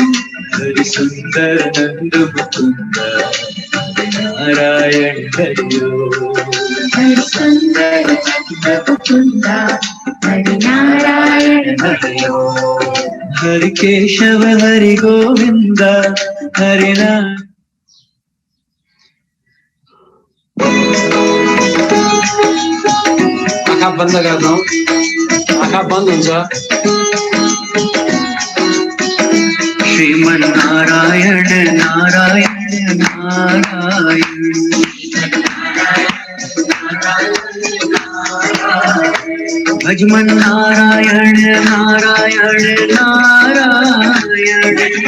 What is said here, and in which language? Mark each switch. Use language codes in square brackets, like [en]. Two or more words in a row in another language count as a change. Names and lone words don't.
[sa] हरि सुंदर नंद मुकुंद हरि नारायण हरि ओम हरि सुंदर नंद मुकुंद हरि नारायण हरि ओम हरि केशव हरि गोविंद हरि नारायण [ne] आँखा बन्द गर्नु आँखा बन्द हुन्छ [sa] श्रीमन नारायण नारायण नारायण भजमन नारायण नारायण नारायण